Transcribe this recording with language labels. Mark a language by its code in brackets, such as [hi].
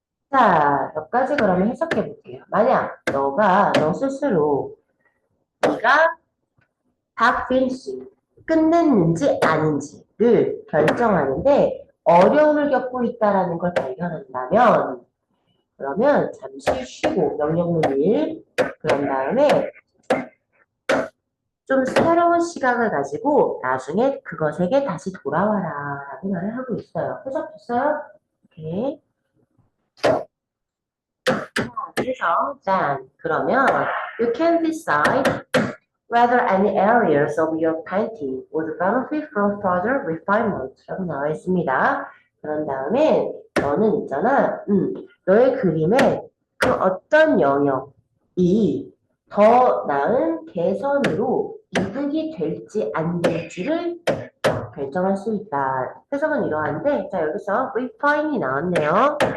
[ko] 자, 몇 가지 그러면 해석해 볼게요. 만약 너 스스로 네가 다 finish 끝냈는지 아닌지를 결정하는데 어려움을 겪고 있다라는 걸 발견한다면 그러면 잠시 쉬고 명령문 1 그런 다음에 좀 새로운 시각을 가지고 나중에 그것에게 다시 돌아와라 라고 말을 하고 있어요. 해석됐어요? 오케이. 그래서 짠 그러면 [en] you can decide whether any areas of your painting would benefit from further refinement [ko] 라고 나와 있습니다. 그런 다음에 너는 있잖아, 너의 그림에 그 어떤 영역이 더 나은 개선으로 이득이 될지 안 될지를 결정할 수 있다. 해석은 이러한데, 자, 여기서 refine이 나왔네요.